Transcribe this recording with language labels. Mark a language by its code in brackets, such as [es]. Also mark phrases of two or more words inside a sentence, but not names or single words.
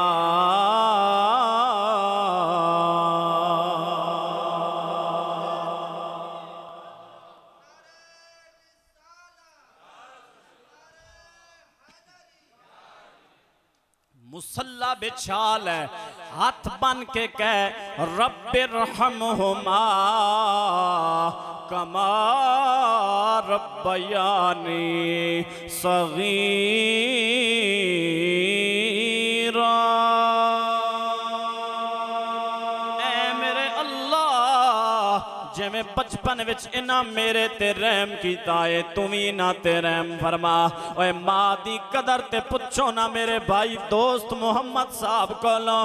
[pa] مصلہ بچھا لے، ہاتھ بن کے کہہ [ar] رب ارحمهما كما ربياني صغيرا. [pa] اے میرے اللہ جویں بچپن وچ انہاں میرے تے رحم کیتا ہے، تو بھی انہاں تے رحم فرما. اوئے ماں دی قدر تے پچھو نہ میرے بھائی دوست محمد صاحب کولوں.